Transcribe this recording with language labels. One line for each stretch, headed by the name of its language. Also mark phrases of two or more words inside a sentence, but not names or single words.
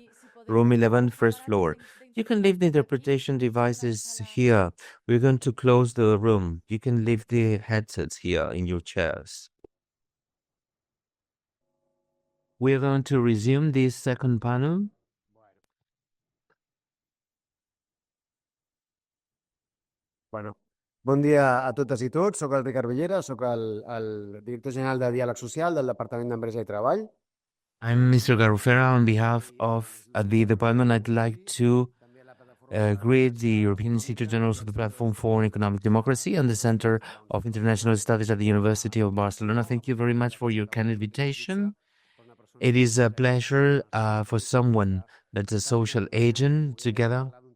English: Room 11, first floor. You can leave the interpretation devices here. We're going to close the room. You can leave the headsets here in your chairs. We're going to resume this second panel.
Catalan: Bueno, bon dia a totes i tots. Soc el Ricard Villera, soc el director general de Diàleg Social del Departament d'Empresa i Treball.
English: I'm Mr. Garufera. On behalf of the department, I'd like to greet the European Institute Generals of the Platform for Economic Democracy and the Center of International Studies at the University of Barcelona. Thank you very much for your kind invitation. It is a pleasure for someone that's a social agent together.